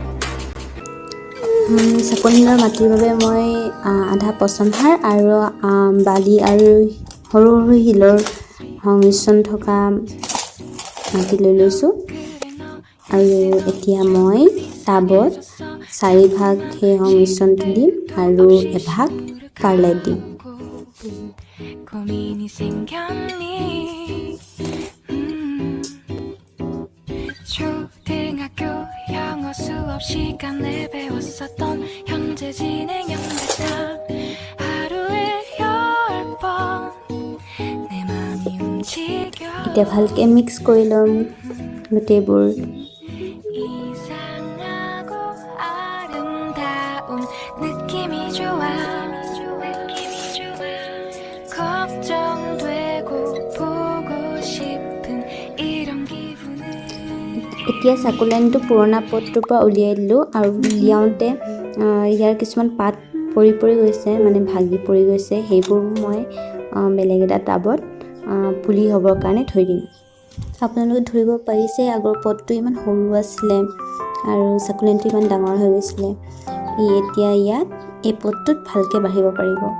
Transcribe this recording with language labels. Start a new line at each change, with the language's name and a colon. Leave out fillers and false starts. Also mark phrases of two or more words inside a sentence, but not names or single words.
Assamese: সাকুলেন্টৰ মাটিৰ বাবে মই আধা পচন সাৰ আৰু বালি আৰু সৰু সৰু শিলৰ সংমিশ্ৰণ থকা মাটি লৈ লৈছোঁ আৰু এতিয়া মই টাবত 4 ভাগ সেই সংমিশ্ৰণটো দিম আৰু এভাগ পাৰলাইট দিম
Korean: 수업 시간에 배웠었던 현재 진행 연결차 하루에 10번 내 맘이 움직여
Assamese: এতিয়া ভালকৈ মিক্স কৰি ল'ম গোটেইবোৰ
Korean: 이상하고 아름다운 느낌이 좋아 걱정되고 보고 싶은 이런 기분을
Assamese: এতিয়া সাকুলেন্টটো পুৰণা পটটোৰ পৰা উলিয়াই দিলোঁ আৰু উলিয়াওঁতে ইয়াৰ কিছুমান পাত পৰি গৈছে মানে ভাগি পৰি গৈছে সেইবোৰ মই বেলেগ এটা টাবত পুলি হ'বৰ কাৰণে থৈ দিম আপোনালোকে ধৰিব পাৰিছে আগৰ পটটো ইমান সৰু আছিলে আৰু সাকুলেন্টটো ইমান ডাঙৰ হৈ গৈছিলে এতিয়া ইয়াত এই পটটোত ভালকৈ বাঢ়িব পাৰিব